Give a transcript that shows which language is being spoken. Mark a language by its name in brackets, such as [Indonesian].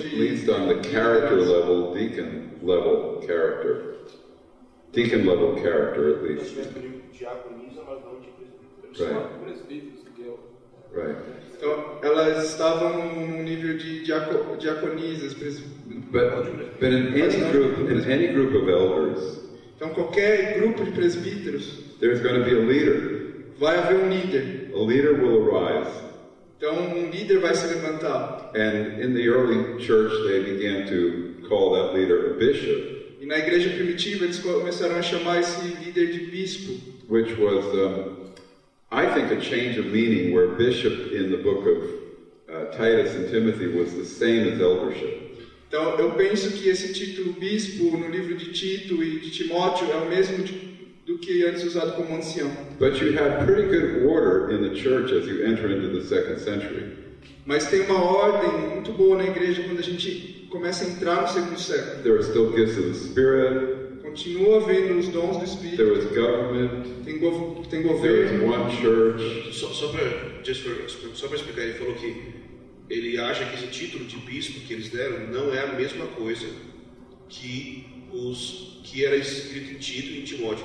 [English] At least on the character level, deacon level character. Deacon level character, at least. Right. [Portuguese] Então, elas estavam no nível de diaconisas. [English] But in any group of elders, [Portuguese] então, qualquer grupo de presbíteros, [English] there's going to be a leader. [Portuguese] Vai haver líder. [English] A leader will arise. [Portuguese] Então, líder vai se levantar. [English] And in the early church, they began to call that leader a bishop. [Portuguese] E na igreja primitiva, eles começaram a chamar esse líder de bispo. [English] Which was, I think, a change of meaning, where bishop in the book of Titus and Timothy was the same as eldership. [Portuguese] Então, eu penso que esse título bispo no livro de Tito e de Timóteo é o mesmo do que antes usado como ancião. [English] But you have pretty good order in the church as you enter into the second century. [Portuguese] Mas tem uma ordem muito boa na igreja quando a gente começa a entrar no segundo século. [English] There are still gifts of the Spirit. [Portuguese] Continua havendo os dons do Espírito. [English] There was government. [Portuguese] Tem [English] There was [Portuguese] governo. [English] one church. [Portuguese] Só para explicar, ele falou que ele acha que esse título de bispo que eles deram não é a mesma coisa que era escrito em Tito e em Timóteo.